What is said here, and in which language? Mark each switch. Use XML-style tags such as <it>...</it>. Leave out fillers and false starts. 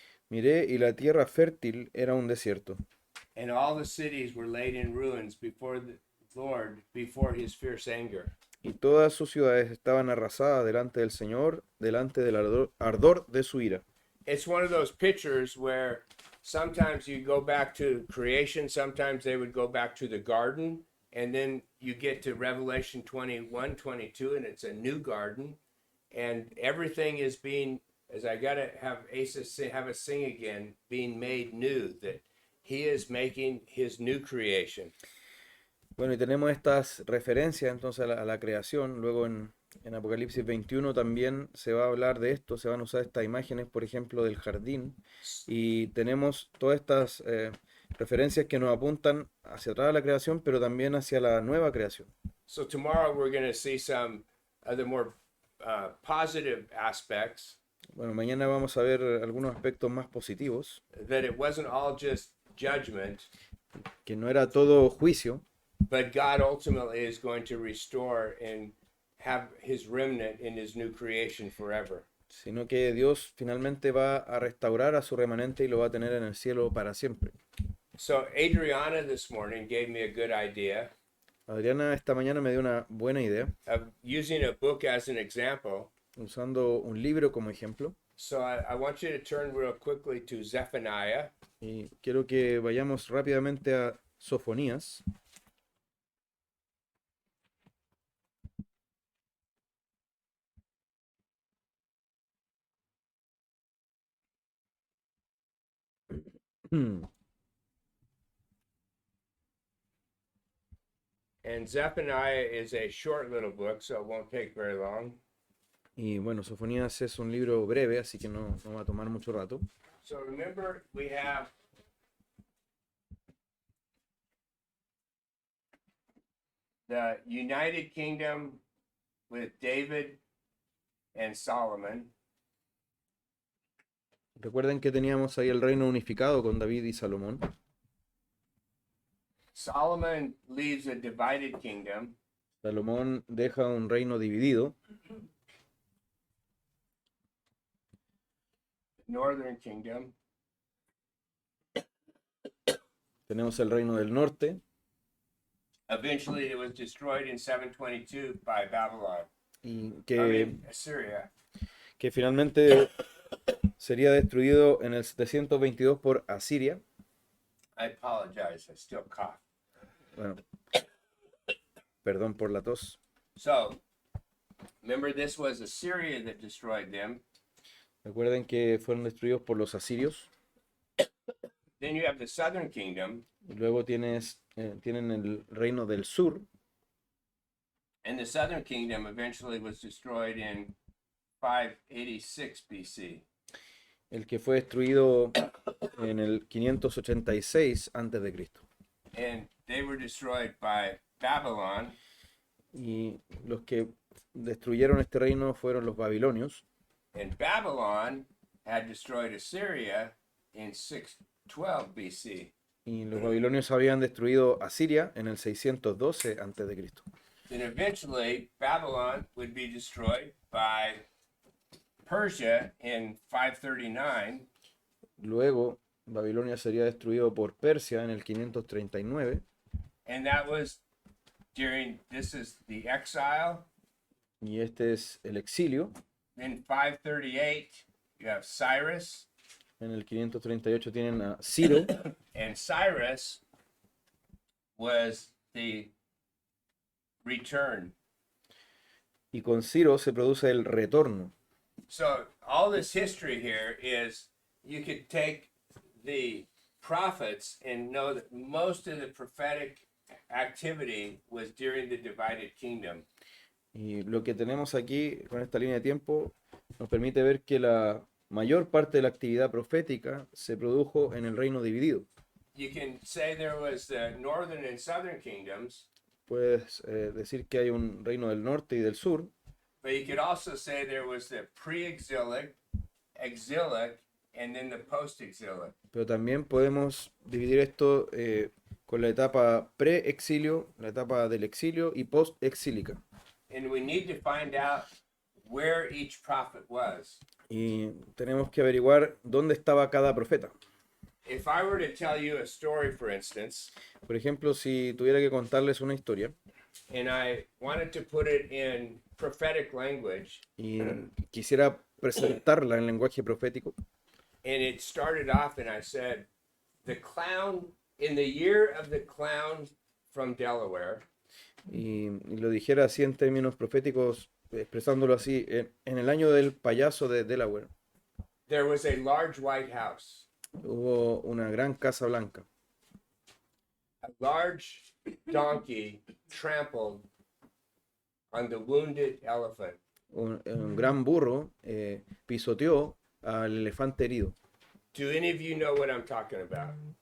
<es>Miré y la tierra fértil era un desierto.</es> <en>and all the cities were laid in ruins before the Lord, before his fierce anger.</en> <es>Y todas sus ciudades estaban arrasadas delante del Señor, delante del ardor de su ira.</es> <en>It's one of those pictures where sometimes you go back to creation, sometimes they would go back to the garden, and then you get to Revelation 21, 22, and it's a new garden, and everything is being, as I gotta have Asa have us sing again, being made new, that he is making his new creation.</en> <es>Bueno, y tenemos estas referencias entonces a la creación. Luego en En Apocalipsis 21 también se va a hablar de esto, se van a usar estas imágenes, por ejemplo, del jardín, y tenemos todas estas referencias que nos apuntan hacia atrás de la creación, pero también hacia la nueva creación.</es> <en>So tomorrow we're going to see some of the more positive aspects,</en> <es>Bueno, mañana vamos a ver algunos aspectos más positivos,</es> <en>that it wasn't all just judgment,</en> <es>que no era todo juicio,</es> <en>but God ultimately is going to restore and have his remnant in his new creation forever.</en> <es>sino que Dios finalmente va a restaurar a su remanente y lo va a tener en el cielo para siempre.</es> <en>So Adriana this morning gave me a good idea</en> <es>Adriana esta mañana me dio una buena idea,</es> <en>of using a book as an example.</en> <es>usando un libro como ejemplo,</es> <en>So I want you to turn real quickly to Zephaniah.</en> <es>y quiero que vayamos rápidamente a Sofonías.</es> <en>And Zephaniah is a short little book, so it won't take very long.</en> <es>Y bueno, Sofonías es un libro breve, así que no va a tomar mucho rato.</es> <en>So remember, we have the United Kingdom with David and Solomon.</en> <es>Recuerden que teníamos ahí el reino unificado con David y Salomón.</es> <en>Solomon leaves a divided kingdom,</en> <es>Salomón deja un reino dividido,</es> <en>northern kingdom,</en> <es>tenemos el reino del norte,</es> <en>eventually it was destroyed in 722 by Babylon.</en> <es>y</es> <en>Assyria.</en> <es>que finalmente sería destruido en el 722 por Asiria.</es> <en>I apologize, I still cough.</en> <es>Bueno, perdón por la tos.</es> <en>So, remember this was Assyria that destroyed them.</en> <es>Recuerden que fueron destruidos por los asirios.</es> <en>Then you have the southern kingdom,</en> <es>Y luego tienen el reino del sur.</es> <en>and the southern kingdom eventually was destroyed in 586 BC.</en> <es>El que fue destruido en el 586 antes de Cristo.</es> <en>And they were destroyed by Babylon,</en> <es>Y los que destruyeron este reino fueron los babilonios.</es> <en>and Babylon had destroyed Assyria in 612 BC.</en> <es>Y los babilonios habían destruido Asiria en el 612 antes de Cristo.</es> <en>Then eventually Babylon would be destroyed by Persia in 539,</en> <es>Luego, Babilonia sería destruido por Persia en el 539.</es> <en>and that was this is the exile.</en> <es>Y este es el exilio.</es> <en>Then 538, you have Cyrus,</en> <es>En el 538 tienen a Ciro.</es> <en>and Cyrus was the return.</en> <es>Y con Ciro se produce el retorno.</es> <en>So all this history here is you could take the prophets and know that most of the prophetic activity was during the divided kingdom.</en> <es>Y lo que tenemos aquí con esta línea de tiempo nos permite ver que la mayor parte de la actividad profética se produjo en el reino dividido.</es> <en>You can say there was the northern and southern kingdoms,</en> <es>Puedes decir que hay un reino del norte y del sur,</es> <en>but you could also say there was the pre-exilic, exilic, and then the post-exilic.</en> <es>pero también podemos dividir esto con la etapa pre-exilio, la etapa del exilio y post-exílica.</es> <en>And we need to find out where each prophet was.</en> <es>Y tenemos que averiguar dónde estaba cada profeta.</es> <en>If I were to tell you a story, for instance,</en> <es>Por ejemplo, si tuviera que contarles una historia</es> <en>and I wanted to put it in prophetic language,</en> <es>y quisiera presentarla en lenguaje profético,</es> <en>and it started off and I said, the clown, in the year of the clown from Delaware,</en> <es>y lo dijera así en términos proféticos, expresándolo así, en el año del payaso de Delaware,</es> <en>there was a large white house.</en> <es>hubo una gran casa blanca.</es> <en>A large donkey trampled on the wounded elephant.</en> <es>Un gran burro pisoteó al elefante herido.</es> <en>Do any of you know what I'm talking about?</en>